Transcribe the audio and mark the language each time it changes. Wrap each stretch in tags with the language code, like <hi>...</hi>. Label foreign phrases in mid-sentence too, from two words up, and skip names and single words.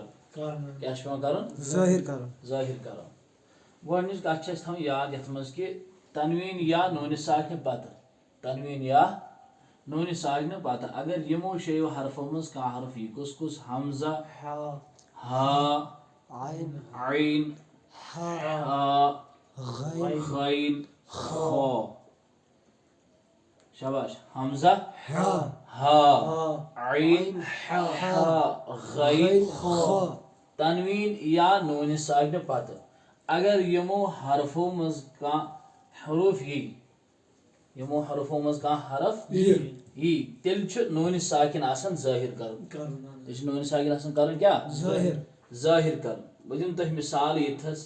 <ks>کیٛاہ چھُ پیٚوان کرُن؟ ظٲہِر کرُن. ظٲہِر کرُن. گۄڈنِچ کَتھ چھِ اَسہِ تھاوٕنۍ یاد یَتھ منٛز کہِ تنویٖن یا نوٗنہِ ساکنہِ پتہٕ. تنویٖن یا نوٗنہِ ساکنہِ پتہٕ اگر یِمو شیٚیو حرفو منٛز کانٛہہ حرف یی. کُس کُس؟ حمزہ، ہا، عین، حا، غین، خا. شاباش. حمزہ، ہا، عین، حا، غین، خا. تنویٖن یا نوٗنہِ ساکنہِ پتہٕ اگر یِمو حرفو منٛز کانٛہہ حروٗف یی. یِمو حرفو منٛز کانٛہہ حرف یی تیٚلہِ چھُ نوٗنہِ ساکِن آسان ظٲہِر کرُن. تیٚلہِ چھُ نوٗنہِ ساکِن آسان کرُن کیٛاہ؟ ظٲہِر کرُن. بہٕ دِمہٕ تۄہہِ مِثال ییٚتھس.</ks>